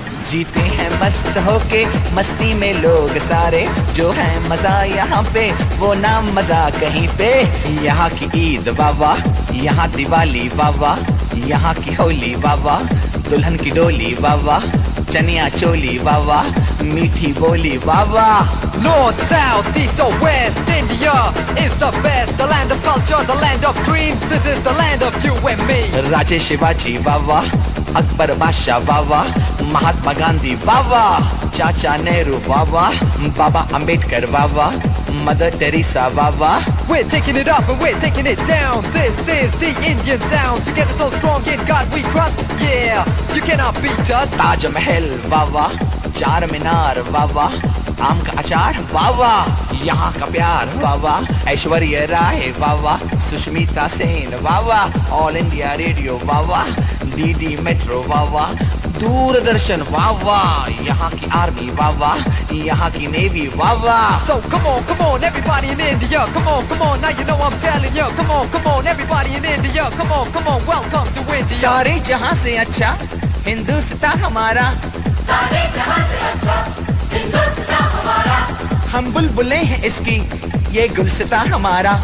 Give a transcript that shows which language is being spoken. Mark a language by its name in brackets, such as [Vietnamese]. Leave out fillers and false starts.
[Hindi] जीते हैं मस्त होके मस्ती में लोग सारे, जो है मजा यहाँ पे वो ना मजा कहीं पे। यहाँ की ईद बाबा, यहाँ दिवाली बाबा, यहाँ की होली बाबा, दुल्हन की डोली बाबा, चनिया चोली बाबा, मीठी बोली बाबा। [English] North, south, east or west, India is the best. The land of culture, the land of dreams. This is the land of you and me. [Hindi] राजे शिवाजी बाबा, अकबर बादशाह बाबा, महात्मा गांधी वाह वाह, चाचा नेहरू वाह वाह, बाबा अंबेडकर वाह वाह, मदर टेरेसा वाह वाह। [English] We're taking it up and we're taking it down. This is the Indian sound. Together so strong, in God we trust. Yeah, you cannot beat us. [Hindi] Taj Mahal वाह वाह, चार मीनार वाह वाह, आम का अचार वाह वाह, यहाँ का प्यार वाह वाह, ऐश्वर्या राय वाह वाह, सुष्मिता सेन वाह वाह, ऑल इंडिया रेडियो वाह वाह, डीडी मेट्रो वाह वाह, दूरदर्शन वाह वाह, यहाँ की आर्मी वाह वाह, यहाँ की नेवी वाह वाह। [English] So come on, everybody in India. Come on, now you know I'm telling you. Come on, everybody in India. Come on, welcome to India. [Hindi] सारे जहाँ से अच्छा हिंदुस्तान हमारा, सारे जहां से अच्छा हिंदुस्तान हमारा, हम बुलबुलें हैं इसकी, ये गुलसिता हमारा।